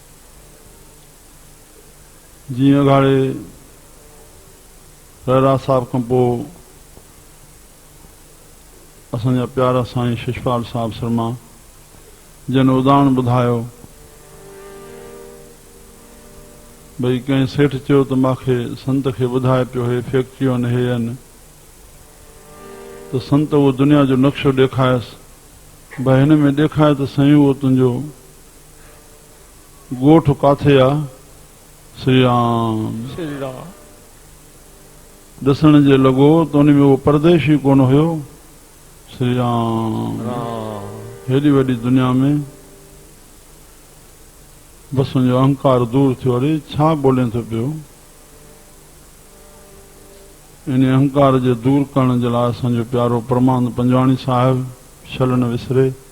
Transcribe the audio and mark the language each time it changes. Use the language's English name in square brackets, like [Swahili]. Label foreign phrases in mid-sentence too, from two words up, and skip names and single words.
[Sindhi] जीअं अघाड़े रहरा साहिब खां पोइ असांजा प्यारा साईं शिषपाल साहिब शर्मा जन उदाहरण ॿुधायो भई कंहिं सेठ चयो त मूंखे संत खे ॿुधाए पियो हे फैक्ट्रियूं आहिनि, हे आहिनि, त संत उहो दुनिया जो नक्शो ॾेखारियसि, भई हिन में ॾेखारे त साईं उहो तुंहिंजो ॻोठ काथे आहे? श्री राम। श्री राम। ॾिसण जे लॻो त उन में उहो परदेशी कोन हुयो। श्री राम। हेॾी वॾी दुनिया में बसि उनजो अहंकार दूर थियो। अरे छा ॿोले थो पियो? इन अहंकार जे दूर करण जे लाइ असांजो प्यारो परमानंद पंजवाणी साहिब छल न विसरे।